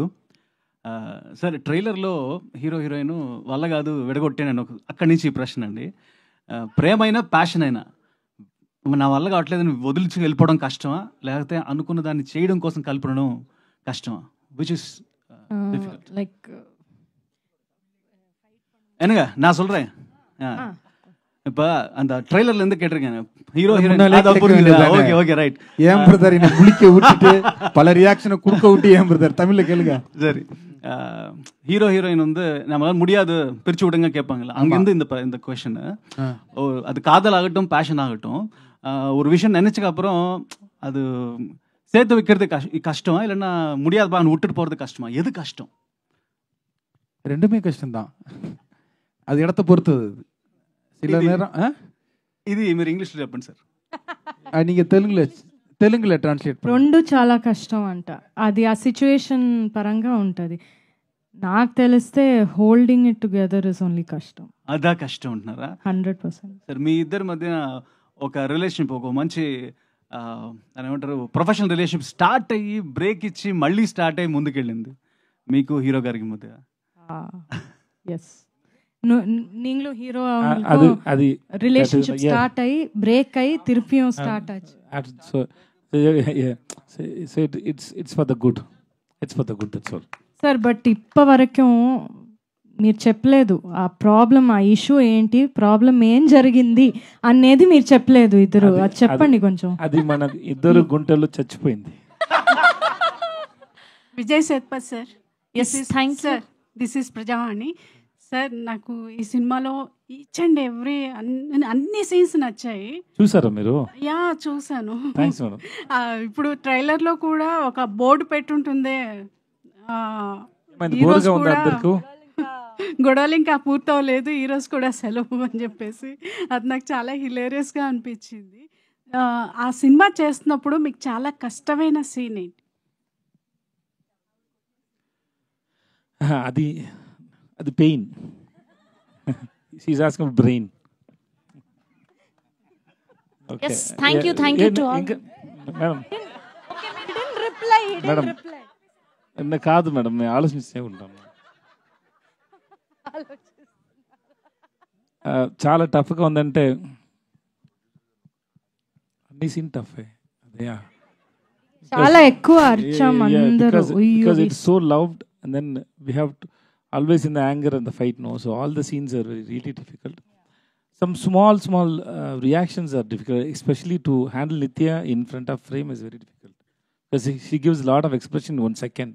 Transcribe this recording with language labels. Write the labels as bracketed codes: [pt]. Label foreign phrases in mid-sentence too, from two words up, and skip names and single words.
[te] సార్ ట్రైలర్లో హీరో హీరోయిన్ వల్ల కాదు విడగొట్టాను అక్కడి నుంచి ఈ ప్రశ్న అండి. ప్రేమ అయినా ప్యాషన్ అయినా నా వల్ల కావట్లేదని వదిలిచి వెళ్ళిపోవడం కష్టమా, లేకపోతే అనుకున్న దాన్ని చేయడం కోసం కలపడం కష్టమా? [en] which is లైక్ [ta] என்னங்க நான் சொல்றேன். இப்ப அந்த ட்ரெய்லர்ல இருந்து கேட்டிருக்கேன் ஹீரோ ஹீரோயின். ஓகே ஓகே ரைட். ஏன் பிரதர் என்ன குளிக்க விட்டுட்டு பல ரியாக்ஷனை குறுக்க விட்டு ஏன் பிரதர் தமிழ்ல கேளுங்க. சரி, ஹீரோ ஹீரோயின் வந்து நம்மளால முடியாது பிரிச்சு விடுங்க கேட்பாங்கல்ல, அங்கிருந்து இந்த கொஸ்டின். அது காதல் ஆகட்டும் பேஷன் ஆகட்டும், ஒரு விஷயம் நினைச்சதுக்கு அப்புறம் அது சேர்த்து வைக்கிறது கஷ்டமா இல்லைன்னா முடியாதுப்பா விட்டுட்டு போறது கஷ்டமா? எது கஷ்டம்? ரெண்டுமே கஷ்டம்தான். [te] అది ఎడత పొరుతుంది. [ta] சில நேரம் [te] ఇది మీరు ఇంగ్లీష్లో చెప్పండి సార్. நீங்க తెలుగులో ట్రాన్స్లేట్ రెండు చాలా కష్టం అంట. అది ఆ సిచ్యువేషన్ పరంగా ఉంటుంది. నాకు తెలిస్తే [en] holding it together is only [te] కష్టం. అదా కష్టం ఉంటున్నారా? 100%. సార్ మీ ఇద్దరి మధ్య ఒక రిలేషన్షిప్, ఒక మంచి ఏమంటారు [en] professional relationship [te] స్టార్ట్ అయ్యి బ్రేక్ ఇచ్చి మళ్ళీ స్టార్ట్ అయ్యి ముందుకెళ్ళింది మీకు హీరో గారికి మధ్య. ఎస్, [ta] நீங்களும் ஹீரோ அது ரிலேஷன்ஷிப் ஸ்டார்ட் ஆகி பிரேக் ஆகி திருப்பியும் ஸ்டார்ட் ஆச்சு. [en] So it's for the good. It's for the good, that's all. [te] సార్ బట్ ఇప్పటి వరకు మీరు చెప్పలేదు ఆ ప్రాబ్లం, ఆ ఇష్యూ ఏంటి, ప్రాబ్లం ఏం జరిగింది అనేది మీరు చెప్పలేదు ఇద్దరు. అది చెప్పండి కొంచెం. అది మన ఇద్దరు గుంటల్లో చచ్చిపోయింది. విజయ్ సేత్పత్ సార్. [en] Yes, thank you. [te] సార్, [en] this is [te] ప్రజావాణి సార్. నాకు ఈ సినిమాలో [en] each and every [te] అన్ని సీన్స్ నచ్చాయి. చూసారా మీరు? యా చూసాను. థ్యాంక్స్ మేడం. ఇప్పుడు ట్రైలర్లో కూడా ఒక బోర్డు పెట్టుంటుంది, గొడవలు ఇంకా పూర్తవలేదు, ఈరోజు కూడా సెలవు అని చెప్పేసి. అది నాకు చాలా హిలేరియస్గా అనిపించింది. ఆ సినిమా చేస్తున్నప్పుడు మీకు చాలా కష్టమైన సీన్ ఏంటి? అది పెయిన్. [en] she is asking brain. Yes, thank you to all. [te] మేడం మేడం కాదు మేడం, నేను ఆలోచిస్తూ ఉంటాను. చాలా టఫ్గా ఉందంటే అన్ని సీన్ టఫ్. చాలా ఎక్కువ అర్చం అందరూ. [en] Because it's so loved and then we have to always in the anger and the fight, no, so all the scenes are really difficult. Some small reactions are difficult, especially to handle Nithya in front of frame is very difficult because she gives a lot of expression in 1 second.